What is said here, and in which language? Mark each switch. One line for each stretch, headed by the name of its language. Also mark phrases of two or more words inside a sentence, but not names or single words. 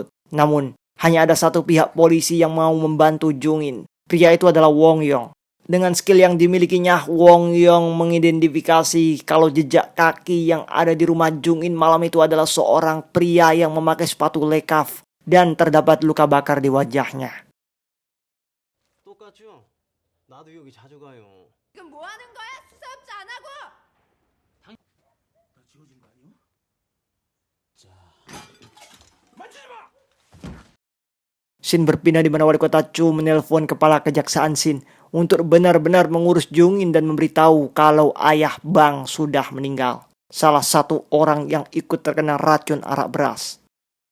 Indonesian: Namun, hanya ada satu pihak polisi yang mau membantu Jungin. Pria itu adalah Wang Yong. Dengan skill yang dimilikinya, Wang Yong mengidentifikasi kalau jejak kaki yang ada di rumah Jungin malam itu adalah seorang pria yang memakai sepatu lekaf dan terdapat luka bakar di wajahnya.
Korean: 똑같죠? 나도 여기 자주 가요. 지금 뭐 하는 거야? 수사 협조 안 하고! 나 지워진 거 아니요?
Indonesian: Shin berpindah di mana wali kota Chu menelpon kepala kejaksaan Shin untuk benar-benar mengurus Jungin dan memberitahu kalau ayah Bang sudah meninggal. Salah satu orang yang ikut terkena racun arak beras.